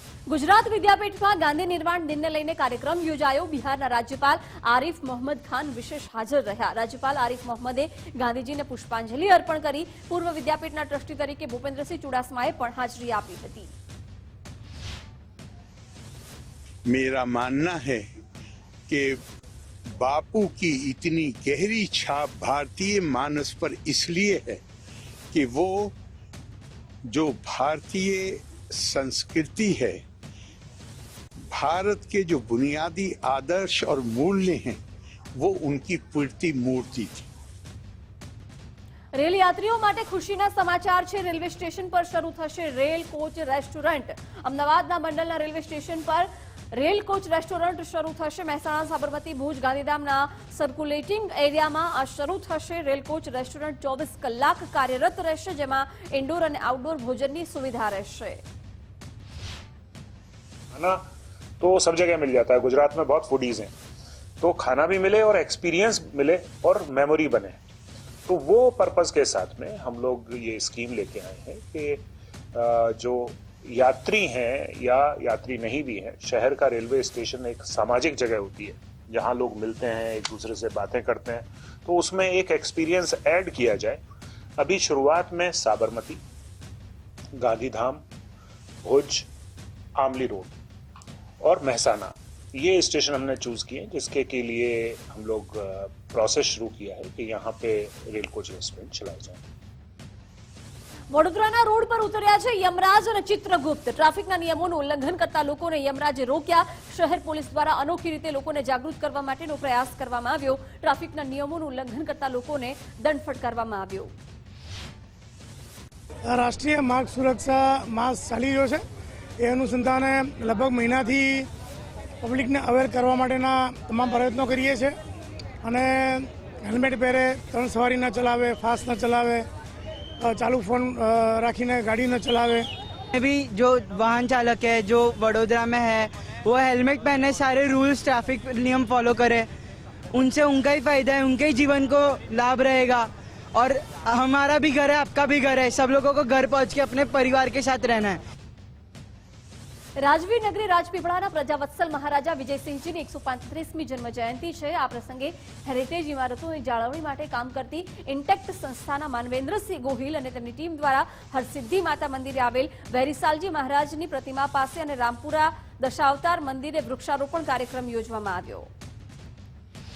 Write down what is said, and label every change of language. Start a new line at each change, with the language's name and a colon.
Gujarati: ગુજરાત વિદ્યાપીઠમાં ગાંધી નિર્વાણ દિનને લઈને કાર્યક્રમ યોજાયો. બિહારના રાજ્યપાલ આરિફ મોહમ્મદ ખાન વિશેષ હાજર રહ્યા. રાજ્યપાલ આરિફ મોહમ્મદે ગાંધીજીને પુષ્પાંજલિ અર્પણ કરી. પૂર્વ વિદ્યાપીઠના ટ્રસ્ટી તરીકે ભૂપેન્દ્રસિંહ ચુડાસમાએ પણ હાજરી આપી હતી.
Hindi: मेरा मानना है कि बापू की इतनी गहरी छाप भारतीय मानस पर इसलिए है कि वो जो भारतीय संस्कृति है, भारत के जो बुनियादी आदर्श और मूल्य हैं, वो उनकी पूर्ति मूर्ति थी.
Gujarati: રેલ યાત્રીઓ માટે ખુશીના સમાચાર છે. રેલવે સ્ટેશન પર શરૂ થશે રેલ કોચ રેસ્ટોરન્ટ. અમદાવાદના મંડલના રેલવે સ્ટેશન પર રેલ કોચ રેસ્ટોરન્ટ શરૂ થશે. મહેસાણા, સાબરમતી, ભુજ, ગાંધીધામના સર્ક્યુલેટિંગ એરિયામાં આ શરૂ થશે. રેલ કોચ રેસ્ટોરન્ટ 24 કલાક કાર્યરત રહેશે, જેમાં ઇન્ડોર અને આઉટડોર ભોજનની સુવિધા રહેશે.
Hindi: खाना तो सब जगह मिल जाता है. गुजरात में बहुत फूडीज हैं, तो खाना भी मिले और एक्सपीरियंस मिले और मेमोरी बने. तो वो पर्पस के साथ में हम लोग ये स्कीम लेके आए हैं कि जो यात्री हैं या यात्री नहीं भी हैं, शहर का रेलवे स्टेशन एक सामाजिक जगह होती है जहां लोग मिलते हैं, एक दूसरे से बातें करते हैं. तो उसमें एक एक्सपीरियंस ऐड किया जाए. अभी शुरुआत में साबरमती, गांधीधाम, भुज, आमली रोड और महसाना ये स्टेशन हमने चूज किए, जिसके के लिए हम लोग प्रोसेस शुरू किया है कि यहाँ पे रेल कोच रेस्टोरेंट चलाए जाए.
Gujarati: વડોદરાના રોડ પર ઉતર્યા છે યમરાજ અને ચિત્રગુપ્ત. ટ્રાફિકના નિયમોનું ઉલ્લંઘન કરતા લોકોને યમરાજે રોક્યા. શહેર પોલીસ દ્વારા અનોખી રીતે લોકોને જાગૃત કરવા માટેનો પ્રયાસ કરવામાં આવ્યો. ટ્રાફિકના નિયમોનું ઉલ્લંઘન કરતા લોકોને દંડ ફટકારવામાં આવ્યો. રાષ્ટ્રીય માર્ગ સુરક્ષા માસ ચાલી રહ્યો છે. એ અનુસંધાને લગભગ મહિનાથી પબ્લિકને અવેર કરવા માટેના તમામ પ્રયત્નો કરીએ છીએ. અને હેલ્મેટ પહેરે, 3 સવારી ન ચલાવે, ફાસ્ટ ન ચલાવે, चालू फोन रखीने गाड़ी न चलावे।
Hindi: भी जो वाहन चालक है जो वडोदरा में है वो हेलमेट पहने, सारे रूल्स ट्रैफिक नियम फॉलो करे, उनसे उनका ही फायदा है, उनके ही जीवन को लाभ रहेगा और हमारा भी घर है, आपका भी घर है, सब लोगों को घर पहुंच के अपने परिवार के साथ रहना है।
Gujarati: રાજવીર નગરી રાજપીપળાના પ્રજાવત્સલ મહારાજા વિજયસિંહજીની 135મી જન્મ જયંતિ છે। આ પ્રસંગે હેરિટેજ ઇમારતોની જાળવણી માટે કામ કરતી ઇન્ટેક્ટ સંસ્થાના માનવેન્દ્રસિંહ ગોહિલ અને તેમની ટીમ દ્વારા હરસિદ્ધિ માતા મંદિરે આવેલ વહેરીસાલજી મહારાજની પ્રતિમા પાસે અને રામપુરા દશાવતાર મંદિરે વૃક્ષારોપણ કાર્યક્રમ યોજવામાં આવ્યો।